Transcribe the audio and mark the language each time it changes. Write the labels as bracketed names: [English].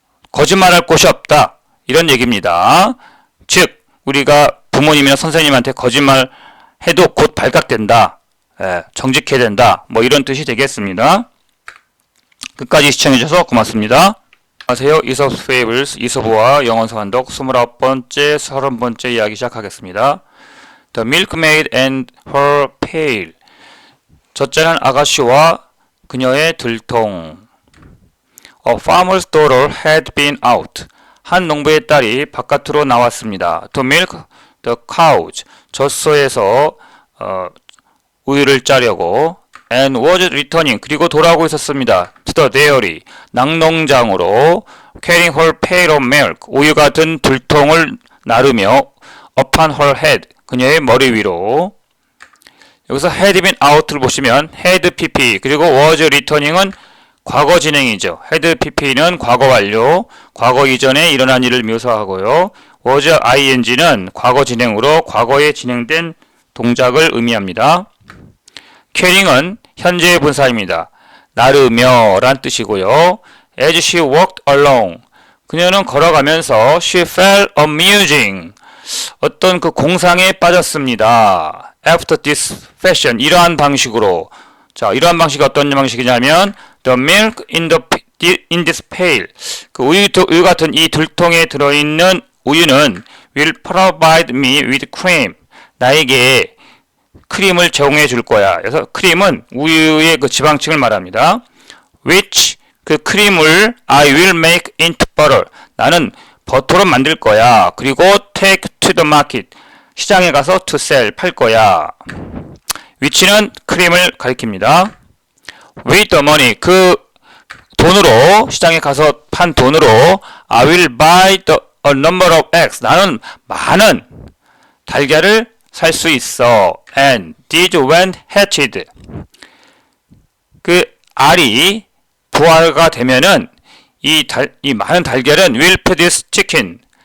[Korean] 거짓말할 곳이 없다. 이런 얘기입니다. 즉, 우리가 부모님이나 선생님한테 거짓말 해도 곧 발각된다. 정직해야 된다. 뭐 이런 뜻이 되겠습니다. 끝까지 시청해주셔서 고맙습니다. 안녕하세요. 이섭's Fables 이섭우와 영어서 한독 29번째, 30번째 이야기 시작하겠습니다. [English] The milkmaid and her pail [Korean] 첫째는 아가씨와 그녀의 들통. [English] A farmer's daughter had been out. [Korean] 한 농부의 딸이 바깥으로 나왔습니다. [English] To milk the cows. [Korean] 젖소에서 우유를 짜려고. [English] And was returning. [Korean] 그리고 돌아오고 있었습니다. [English] To the dairy. [Korean] 낙농장으로. [English] Carrying her pail of milk. [Korean] 우유 같은 들통을 나르며 [English] upon her head. [Korean] 그녀의 머리 위로. 여기서 had been out를 보시면 had pp 그리고 was returning은 과거 진행이죠. had pp는 과거 완료, 과거 이전에 일어난 일을 묘사하고요. was ing는 과거 진행으로 과거에 진행된 동작을 의미합니다. carrying은 현재의 분사입니다. 나르며 란 뜻이고요. [English] as she walked along [Korean] 그녀는 걸어가면서 [English] she fell a musing [Korean] 어떤 그 공상에 빠졌습니다. [English] After this fashion, [Korean] 이러한 방식으로. 자, 이러한 방식이 어떤 방식이냐면, [English] the milk in this pail. [Korean] 그 우유 같은 이 들통에 들어있는 우유는 [English] will provide me with cream. [Korean] 나에게 크림을 제공해 줄 거야. 그래서 크림은 우유의 그 지방층을 말합니다. [English] Which [Korean] 그 크림을 [English] I will make into butter. [Korean] 나는 버터로 만들 거야. 그리고 [English] take to the market. [Korean] 시장에 가서 [English] to sell, [Korean] 팔 거야. 위치는 크림을 가리킵니다. [English] With the money, [Korean] 그 돈으로, 시장에 가서 판 돈으로 [English] I will buy a number of eggs. [Korean] 나는 많은 달걀을 살 수 있어. [English] And these when hatched. [Korean] 그 알이 부화가 되면은 이 많은 달걀은 [English] will produce chicken.